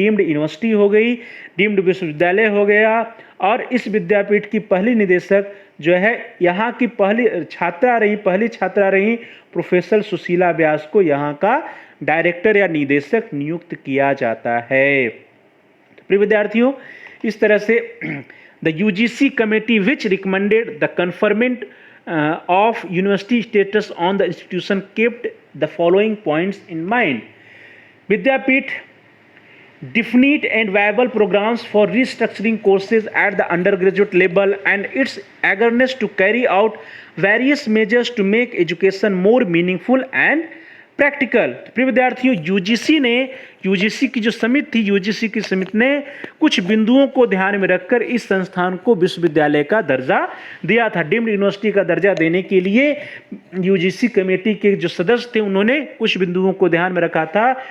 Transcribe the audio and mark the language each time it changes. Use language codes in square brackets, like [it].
[hi] Deemed university हो गई, deemed विश्वविद्यालय हो गया। और इस विद्यापीठ की पहली निदेशक जो है यहाँ की पहली छात्रा रही प्रोफेसर सुशीला व्यास को यहाँ का डायरेक्टर या निदेशक नियुक्त किया जाता है। तो प्रिय विद्यार्थियों, इस तरह से [en] The UGC committee which recommended the conferment of university status on the institution kept the following points in mind. विद्यापीठ definite and viable programs for restructuring courses at the undergraduate level and its eagerness to carry out various measures to make education more meaningful and practical. [hi] प्रिय विद्यार्थियों, UGC की जो समिति थी, UGC की समिति ने कुछ बिंदुओं को ध्यान में रखकर इस संस्थान को विश्वविद्यालय का दर्जा दिया था। डीम्ड यूनिवर्सिटी का दर्जा देने के लिए यूजीसी कमेटी के जो सदस्य थे उन्होंने कुछ बिंदुओं को ध्यान में रखा था।